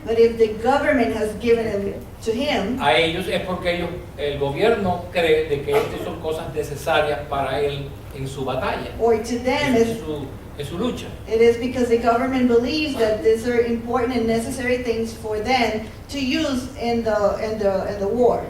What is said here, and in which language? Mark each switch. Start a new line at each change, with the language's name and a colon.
English: But if the government has given them to him,
Spanish: a ellos, es porque el gobierno cree de que estas son cosas necesarias para él en su batalla,
English: or to them
Spanish: en su lucha.
English: it is because the government believes that these are important and necessary things for them to use in the war.